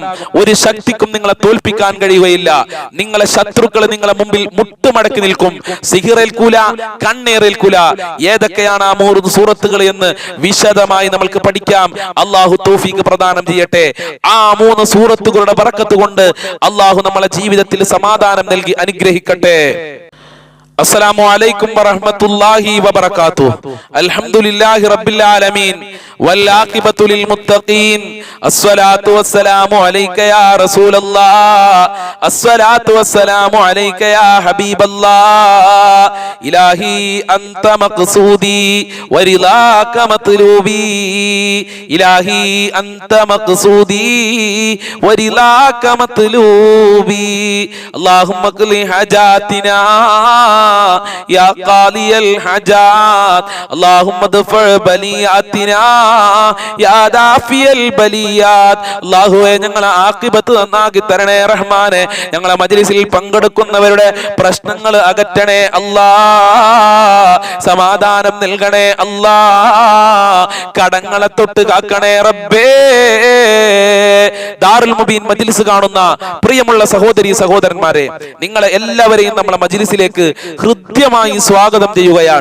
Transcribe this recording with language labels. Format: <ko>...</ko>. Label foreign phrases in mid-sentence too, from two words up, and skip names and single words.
<ml>ഒരു ശക്തിക്കും നിങ്ങളെ തോൽപ്പിക്കാൻ കഴിയുകയില്ല. നിങ്ങളെ ശത്രുക്കൾ നിങ്ങളെ മുമ്പിൽ മുട്ടുമടക്കി നിൽക്കും. സിഹിറേൽക്കൂല, കണ്ണേറേൽക്കൂല. ഏതൊക്കെയാണ് ആ 3 സൂറത്തുകൾ എന്ന് വിശദമായി നമുക്ക് പഠിക്കാം. അള്ളാഹു തൗഫീഖ് പ്രദാനം ചെയ്യട്ടെ. ആ 3 സൂറത്തുകളുടെ ബറക്കത്ത് കൊണ്ട് അള്ളാഹു നമ്മളെ ജീവിതത്തിൽ സമാധാനം നൽകി അനുഗ്രഹിക്കട്ടെ.</ml> <ar>السلام عليكم ورحمة الله وبركاته. الحمد لله رب العالمين والعاقبة للمتقين. الصلاة والسلام عليك يا رسول الله. الصلاة والسلام عليك يا حبيب الله. إلهي أنت مقصودي ورضاك مطلوبي. إلهي أنت مقصودي ورضاك مطلوبي. اللهم اقض حاجاتنا يا قاضي الحاجات. اللهم ادفع بلياتنا يا دافي البليات.</ar> <ml>അല്ലാഹുവേ, ഞങ്ങളെ ആഖിബത്ത് നന്നാക്കി തരണേ റഹ്മാനെ. ഞങ്ങളെ മജ്ലിസിൽ പങ്കെടുക്കുന്നവരുടെ പ്രശ്നങ്ങൾ അകറ്റണേ അല്ലാ. സമാധാനം നൽകണേ അല്ലാ. കടങ്ങളെ തൊട്ട് കാക്കണേ റബ്ബേ. ദാറുൽ മുബീൻ മജ്ലിസ് കാണുന്ന പ്രിയമുള്ള സഹോദരി സഹോദരന്മാരെ, നിങ്ങളെ എല്ലാവരെയും നമ്മളെ മജ്ലിസിലേക്ക് ഹൃദ്യമായി സ്വാഗതം ചെയ്യുകയാണ്.</ml>